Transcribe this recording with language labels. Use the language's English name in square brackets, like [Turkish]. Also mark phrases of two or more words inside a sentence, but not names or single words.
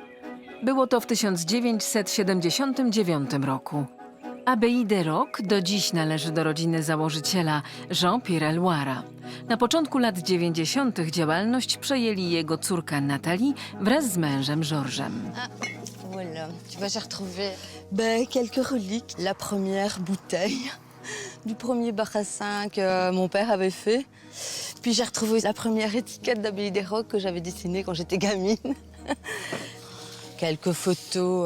[Polish] Było to w 1979 roku. Abbaye des Rocs do dziś należy do rodziny założyciela Jean-Pierre Loira. Na początku lat 90. działalność przejęli jego córka Nathalie wraz z mężem Georgesem. [French] Voilà, tu vois, j'ai retrouvé quelques reliques. La première bouteille du premier barassin que mon père avait fait. Puis j'ai retrouvé la première étiquette d'Abbaye des Rocs que j'avais dessinée quand j'étais gamine. Quelques photos.